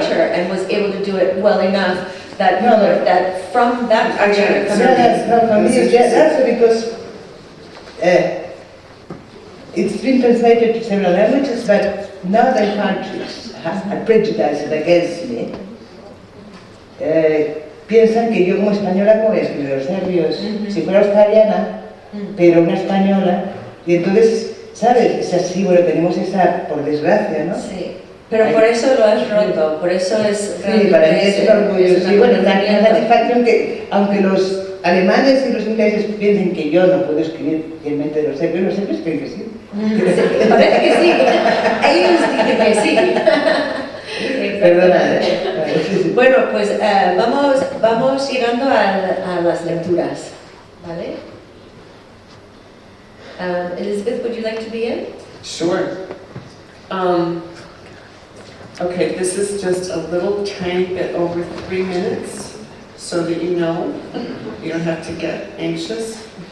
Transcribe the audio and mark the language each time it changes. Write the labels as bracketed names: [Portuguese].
[English] culture and was able to do it well enough that, No, no. that from that I get culture it. coming Yeah, that's not for me. This is Yeah, that's because it's been translated to several languages, but now the countries are prejudiced against me. [Spanish] Piensan que yo como española, como voy a escribir los serbios, si fuera australiana, pero una española, y entonces, ¿sabes? Es así, bueno, tenemos esa, por desgracia, ¿no? Sí, pero por eso lo has roto, por eso es... Sí, para mí es un orgullo. es Sí, bueno, la reconocimiento. satisfacción que, aunque los alemanes y los ingleses piensen que yo no puedo escribir fielmente los serbios creen que sí. Sí, parece que sí. Ellos dicen que sí. Perdona. Bueno, pues vamos llegando a las lecturas, ¿vale? [English] Elizabeth, would you like to begin? sure. Okay, this is just a little tiny bit over 3 minutes, so that you know, you don't have to get anxious.